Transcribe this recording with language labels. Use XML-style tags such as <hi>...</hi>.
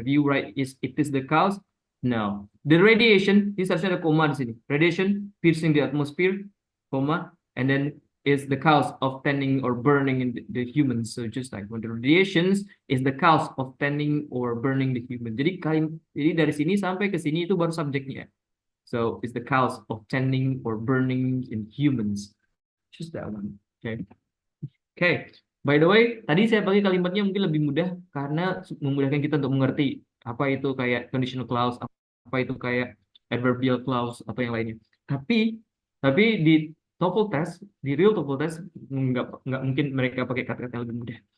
<en>If you write it is the cause. No, the radiation. This is</en> <id>ada koma di sini.</id> <en>Radiation piercing the atmosphere, comma, and then is the cause of tanning or burning in the humans. So just like when the radiations is the cause of tanning or burning the human.</en> <id>Jadi dari sini sampai ke sini itu baru subjeknya.</id> <en>So it's the cause of tanning or burning in humans. Just that one. Okay. Okay.</en> <id>By the way, tadi saya pakai kalimatnya mungkin lebih mudah karena memudahkan kita untuk mengerti apa itu kayak conditional clause, apa itu kayak adverbial clause atau yang lainnya. Tapi di TOEFL test, di real TOEFL test nggak mungkin mereka pakai kata-kata yang lebih mudah.</id>